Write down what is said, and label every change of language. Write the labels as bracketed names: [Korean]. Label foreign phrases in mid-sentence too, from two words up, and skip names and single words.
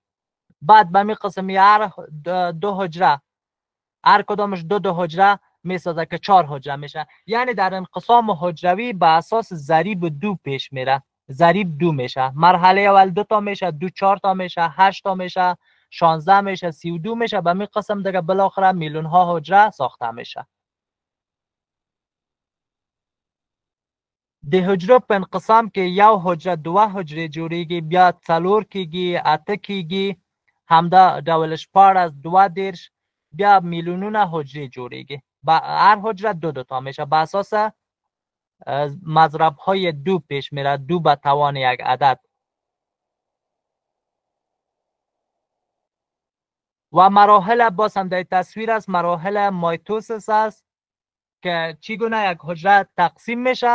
[Persian] بعد به می قسمی هر دو حجره، هر کدامش دو حجره میسازه که 4 حجره میشه. یعنی در انقسام حجروی به اساس ضریب 2 پیش میره. ضریب 2 میشه. مرحله اول 2 تا میشه، 2 4 تا میشه، 8 تا میشه، 16 میشه، 32 میشه. به می قسم دیگه بالاخره میلیون ها حجره ساخته میشه. [Pashto] د حجره په انقسام کې یو حجره دوه حجرې جوړیږي، بیا 4 کیږي، 8 کیږي، همدا ډول 14 22 بیا میلیونونه حجره جوړیږي. [Persian] هر حجره دو تا میشه. به اساس مضرب های 2 پیش میره، 2 به توان یک عدد. و مراحل باز هم در تصویر است. مراحل مایتوسیس است که چگونه یک حجره تقسیم میشه.